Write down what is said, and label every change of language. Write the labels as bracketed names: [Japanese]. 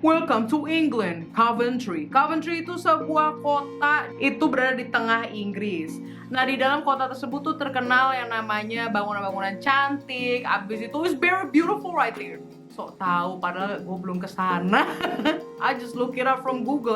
[English] Welcome to England, Coventry. [Indonesian] Coventry itu sebuah kota, itu berada di tengah Inggris. Nah, di dalam kota tersebut tuh terkenal yang namanya bangunan-bangunan cantik. Abis itu [English] it's very beautiful right there. [Indonesian] Sok tahu, padahal gue belum kesana. [English] I just look it up from Google.